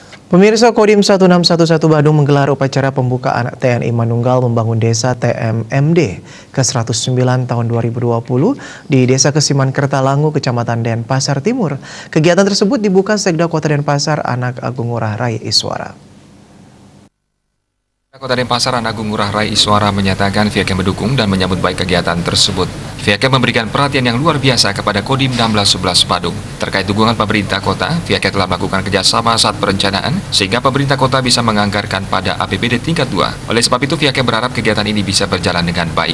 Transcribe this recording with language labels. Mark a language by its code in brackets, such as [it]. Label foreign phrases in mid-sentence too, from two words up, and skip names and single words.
[id] Pemirsa, Kodim 1611 Badung menggelar upacara pembukaan TNI Manunggal membangun desa TMMD ke-109 tahun 2020 di Desa Kesiman Kertalangu, Kecamatan Denpasar Timur. Kegiatan tersebut dibuka Sekda Kota Denpasar Anak Agung Ngurah Rai Iswara. Kota Denpasar Anak Agung Ngurah Rai Iswara menyatakan pihaknya mendukung dan menyambut baik kegiatan tersebut. Pihaknya memberikan perhatian yang luar biasa kepada Kodim 1611 Badung. Terkait dukungan pemerintah kota, pihaknya telah melakukan kerjasama saat perencanaan sehingga pemerintah kota bisa menganggarkan pada APBD tingkat 2. Oleh sebab itu pihaknya berharap kegiatan ini bisa berjalan dengan baik.